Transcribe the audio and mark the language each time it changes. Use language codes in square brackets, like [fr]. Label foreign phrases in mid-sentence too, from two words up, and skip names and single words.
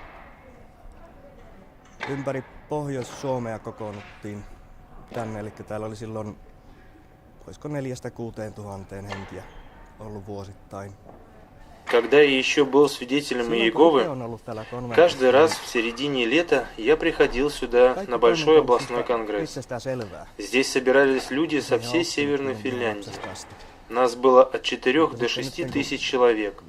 [fi] Ympäri Pohjois-Suomea kokoonnuttiin tänne, eli täällä oli silloin, olisiko 4-6 tuhanteen henkiä ollut vuosittain. [ru] Когда я еще был свидетелем Иеговы, каждый раз в середине лета я приходил сюда на большой областной конгресс. Здесь собирались люди со всей Северной Финляндии. Нас было от 4 до 6 тысяч человек.